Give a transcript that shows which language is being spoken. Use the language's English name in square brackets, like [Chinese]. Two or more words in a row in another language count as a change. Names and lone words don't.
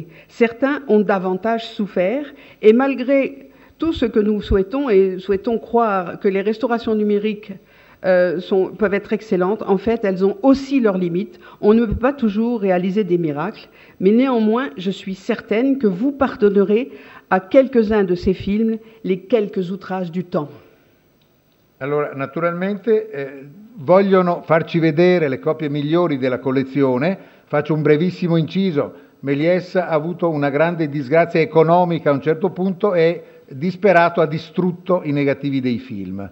[French] Certains ont davantage souffert, et malgré tout ce que nous souhaitons, et souhaitons croire que les restaurations numériques peuvent être excellentes, en fait, elles ont aussi leurs limites. On ne peut pas toujours réaliser des miracles, mais néanmoins, je suis certaine que vous pardonnerez à quelques-uns de ces films les quelques outrages du temps. [Italian] Allora, naturalmente vogliono farci vedere le copie migliori della collezione. Faccio un brevissimo inciso. Méliès ha avuto una grande disgrazia economica a un certo punto e disperato ha distrutto i negativi dei film.